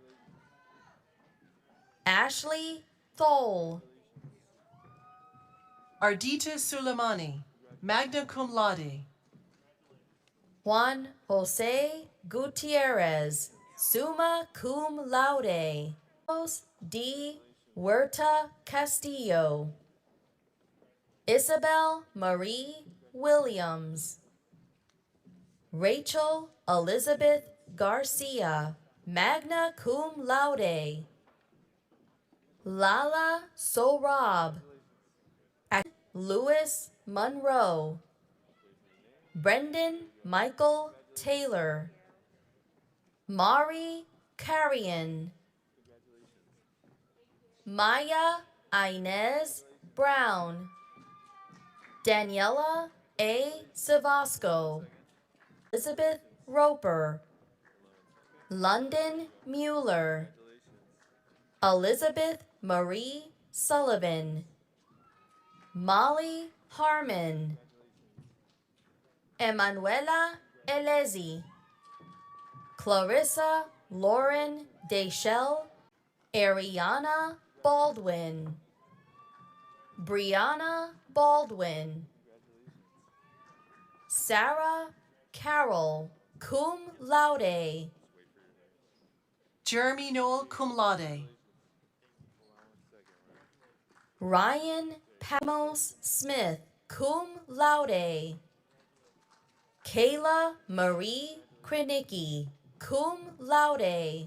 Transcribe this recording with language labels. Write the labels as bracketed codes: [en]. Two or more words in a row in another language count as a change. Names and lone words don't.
[en] Ashley Thole. Ardita Suleimani, [la] magna cum laude. [en] Juan Jose Gutierrez, [la] summa cum laude. [en] D. Huerta Castillo. Isabel Marie Williams. Rachel Elizabeth Garcia, [la] magna cum laude. [en] Lala Sorab. Louis Monroe. Brendan Michael Taylor. Mari Carrion. Maya Inez Brown. Daniela A. Savasco. Elizabeth Roper. London Mueller. Elizabeth Marie Sullivan. Molly Harmon. Emanuela Elezi. Clarissa Lauren Deschel. Ariana Baldwin. Brianna Baldwin. Sarah Carroll, [la] cum laude. [en] Jeremy Noel, [la] cum laude. [en] Ryan Pamos Smith, [la] cum laude. [en] Kayla Marie Krenicki, [la] cum laude.